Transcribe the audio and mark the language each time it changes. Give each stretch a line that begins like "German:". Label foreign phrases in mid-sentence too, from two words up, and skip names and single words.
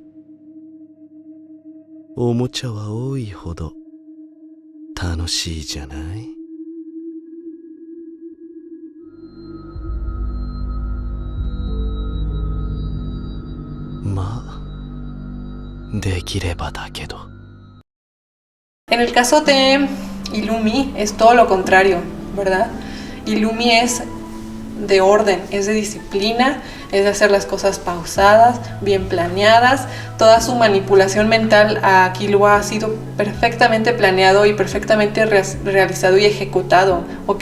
Japanese: おもちゃは多いほど楽しいじゃない？まあ、できればだけど。
Spanish: En el caso de Illumi es todo lo contrario, ¿verdad? Illumi es de orden, es de disciplina, es de hacer las cosas pausadas, bien planeadas. Toda su manipulación mental a Killua ha sido perfectamente planeado y perfectamente realizado y ejecutado, ¿ok?